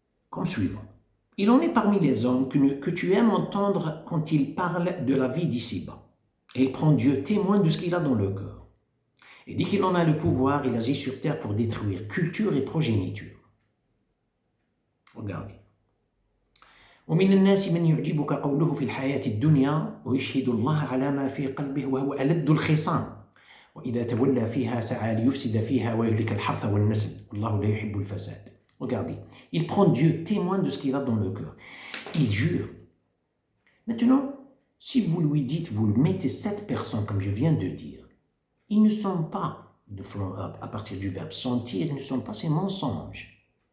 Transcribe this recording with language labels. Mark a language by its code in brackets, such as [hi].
[fr] Comme suivant. Il en est parmi les hommes que tu aimes entendre quand il parle de la vie d'ici-bas. Et il prend Dieu témoin de ce qu'il a dans le cœur. Et dès qu'il en a le pouvoir, il agit sur terre pour détruire culture et progéniture. Regardez. [ar] ومن الناس من يعجبك قوله في الحياة الدنيا ويشهد الله على ما في قلبه وهو ألد الخصام وإذا تولى فيها سعى ليفسد فيها ويهلك الحرث والنسل والله لا يحب الفساد. [fr] Regardez, il prend Dieu témoin de ce qu'il a dans le cœur. Il jure. Maintenant, si vous lui dites, vous mettez cette personne, comme je viens de dire, ils ne sont pas, à partir du verbe sentir, ils ne sont pas ces mensonges.